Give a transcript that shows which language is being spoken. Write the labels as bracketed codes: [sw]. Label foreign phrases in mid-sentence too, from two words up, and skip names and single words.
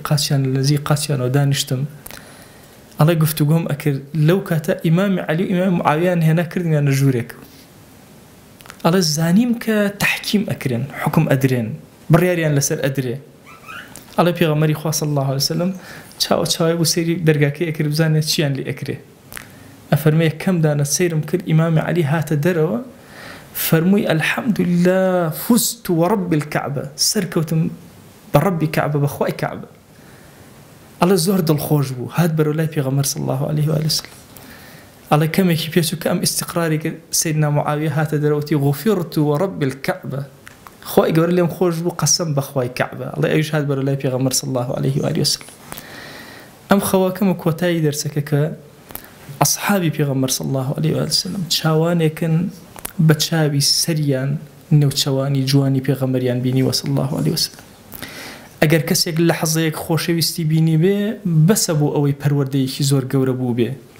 [ckb] قاچیان لە نزیک قاچیانەوە دانیشتم ئەڵێ گفتوگۆم ئەکرد لەو کاتە ئیمامی عەلی و ئیمامی معاویەیان هێنا کردمیانە ژوورێک ئەڵێ زانیم کە تەحکیم ئەکرێن حکم ئەدرێن بڕیاریان لەسەر ئەدرێ ئەڵێ پێغەمبەری خوا [ar] صلی الله عليه وسلم [ckb] چاوەچاوی بوو سەیری دەرگاکەی ئەکرد بزانێت چیان لێ ئەکرێ ئەفەرمێ کەم دانە سەیرم کرد ئیمامی عەلی هاتە دەرەوە فەرمووی [ar] الحەمدولله فزت ورب الكعبة [ckb] سەرکەوتم بە ڕەبی کەعبە بەخوای کەعبە ئەڵێ زۆر دڵخۆش بوو هات بەرەو لای پێغەمبەر [ar] صلی الله عليه و سلم [ckb] ئەڵێ کەمێکی پێچوو کە ئەم ئیستیقراری کرد سەیدنا معاویە هاتە دەرەوەتی [ar] غوفرت ورب الكعبة [ckb] خوای گەورە لێم خۆش بوو قەسەم بەخوای کەعبە ئەڵێ ئەویش هات بەرەو لای پێغەمبەر [ar] صلی الله عليه و سلم [ckb] ئەم خەواکەمە کۆتایی دەرسەکە کە ئەصحابی پێغەمبەر [ar] صلی الله عليه و سلم [ckb] چاوانێکن بە چاوی سەریان نێوچەوانی جوانی پێغەمبەریان بینی [ar] صلی الله عليه و سلم [ckb] ئەگەر کەسێک لە حەزەیەک خۆشەویستی بینی بێ بەسە بۆ ئەوەی پەروەردەیەکی زۆر گەورە بوو بێ